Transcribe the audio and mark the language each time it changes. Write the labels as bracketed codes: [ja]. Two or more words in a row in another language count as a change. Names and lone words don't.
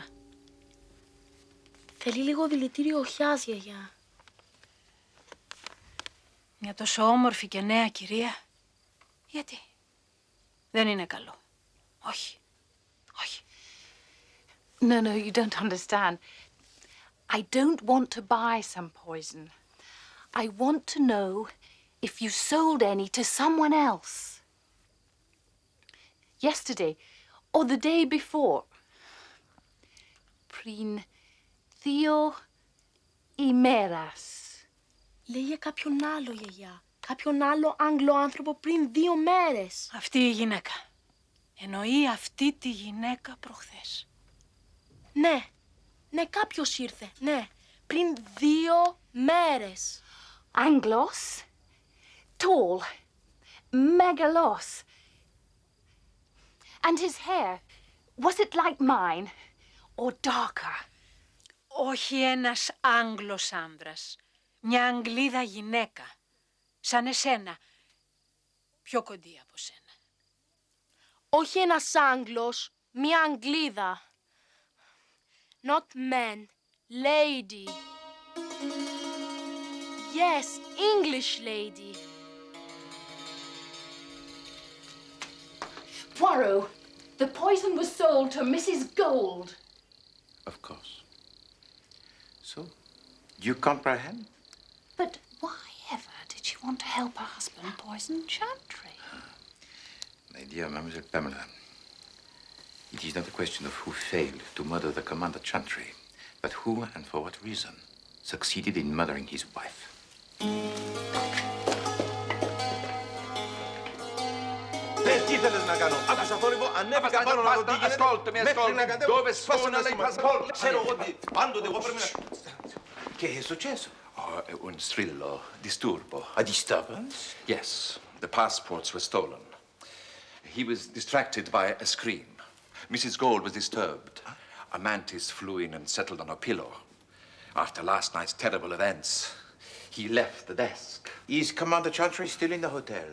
[el] Θέλει λίγο δηλητήριο οχιάς, γιαγιά. Μια τόσο όμορφη και νέα κυρία. Γιατί? Δεν είναι καλό. Όχι. Όχι. [en] No, no, you don't understand. I don't want to buy some poison. I want to know if you sold any to someone else. Yesterday, or the day before. [el] Πριν 2 ημέρας. Λέει για κάποιον άλλο, γιαγιά. Κάποιον άλλο Άγγλο άνθρωπο πριν 2 μέρες. Αυτή η γυναίκα. Εννοεί αυτή τη γυναίκα προχθές. Ναι. Ναι, κάποιος ήρθε. Ναι. Πριν 2 μέρες. Άγγλος. [en] Tall. Megalos. And his hair, was it like mine or darker? [el] Όχι ένας Άγγλος άνδρας. Μια Αγγλίδα γυναίκα. Σαν εσένα. Πιο κοντή από σένα. Όχι ένας Άγγλος, μια Αγγλίδα. [en] Not man, lady. Yes, English lady. Poirot, the poison was sold to Mrs. Gold. Of course. So, you comprehend? But why ever did she want to help her husband poison Chantry? My dear Mademoiselle Pamela, it is not a question of who failed to murder the Commander Chantry, but who and for what reason succeeded in murdering his wife. [el] Τι θέλεις να κάνω? Άκουσα θόρυβο, ανέβηκα πάνω να δω τι γίνεται. [it] Ascoltami, dove sono le passaporti? [el] Ξέρω εγώ τι, πάντοτε εγώ πρέπει να... [it] Che è successo? Un strillo, disturbo. [en] A disturbance? Yes, the passports were stolen. He was distracted by a scream. Mrs. Gold was disturbed. A mantis flew in and settled on her pillow. After last night's terrible events, he left the desk. Is Commander Chantry still in the hotel?